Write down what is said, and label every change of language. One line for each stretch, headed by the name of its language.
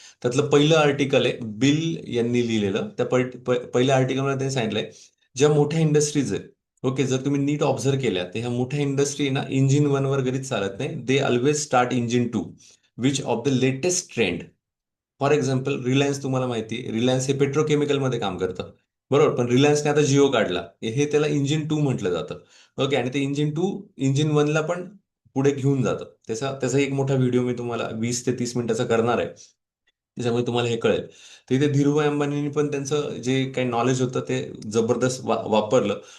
Marathi: त्यातलं पहिलं आर्टिकल आहे बिल यांनी लिहिलेलं. त्या पहिल्या आर्टिकलमध्ये त्यांनी सांगितलंय ज्या मोठ्या इंडस्ट्रीज आहेत. ओके. जर तुम्ही नीट ऑब्झर्व केल्या तर ह्या मोठ्या इंडस्ट्री ना इंजिन 1 वर कधीच चालत नाही.
English: They always start engine 2, which of the latest trend.
Marathi: For example Reliance, तुम्हाला माहिती आहे रिलायन्स हे पेट्रोकेमिकलमध्ये काम करतं. बरोबर. पण रिलायन्सने आता जिओ काढला, हे त्याला इंजिन 2 म्हटलं जातं. ओके. आणि ते इंजिन 2 इंजिन 1ला पण पुढे घेऊन जातं. त्याचा त्याचा एक मोठा व्हिडिओ मी तुम्हाला 20 ते 30 मिनिटाचा करणार आहे. त्याच्यामुळे तुम्हाला हे कळेल. तर इथे धीरूभाई अंबानींनी पण त्यांचं जे काही नॉलेज होतं ते जबरदस्त वापरलं.